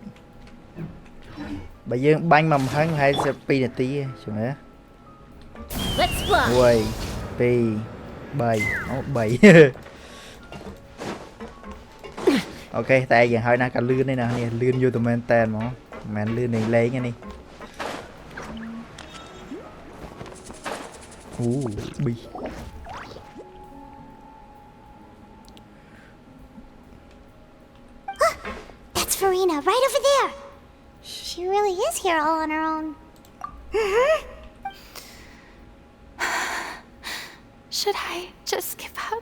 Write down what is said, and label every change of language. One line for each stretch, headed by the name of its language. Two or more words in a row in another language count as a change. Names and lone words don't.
Khmer: បើយើងបាញ់មកហឹងហើយសិ2នាទីចាំមើល1 2 3អូ3អូខេតែយ៉ាងហើយណាក៏លឿនទេណានេះលឿនយូរតែមែនតែនហ្មងមិនមែនលឿនលេងលេងទេនេះអូប៊ី
English: Farina, right over there. She really is here all on her own. Should I just give up?